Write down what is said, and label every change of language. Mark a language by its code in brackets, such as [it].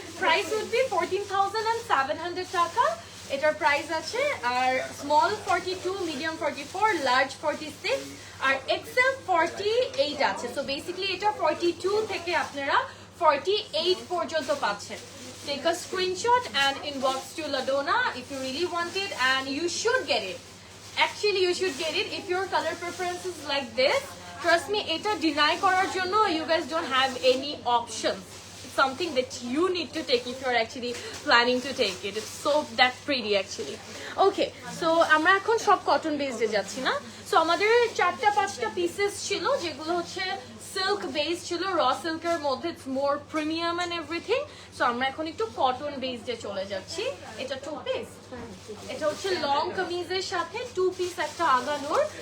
[bn] Price would be 14,700 টাকা এটার price আছে। আর স্মল 42, মিডিয়াম 44, লার্জ 46 আর এক্সেল 48 আছে। সো বেসিক্যালি এটা 42 থেকে আপনারা 48 পর্যন্ত পাচ্ছেন। [en] Take a screenshot and inbox to Ladonna if you really want it, and you should get it. Actually, you should get it if your color preference is like this. Trust me, [bn] এটা deny করার জন্য [en] you guys don't have any options. It's something that you need to take if you're actually planning to take it. It's so that pretty actually. [bn] Okay, so আমরা এখন সব cotton বেসডে যাচ্ছি না। So আমাদের 4-5টা pieces ছিল যেগুলো হচ্ছে সিল্ক বেস ছিল, র সিল্কের মধ্যে, [en] It's more premium and everything. [bn] So আমরা এখন একটু কটন বেসডে চলে যাচ্ছি। এটা 2 পিস, এটা হচ্ছে লং কামিজের সাথে 2 পিস একটা আগানোর।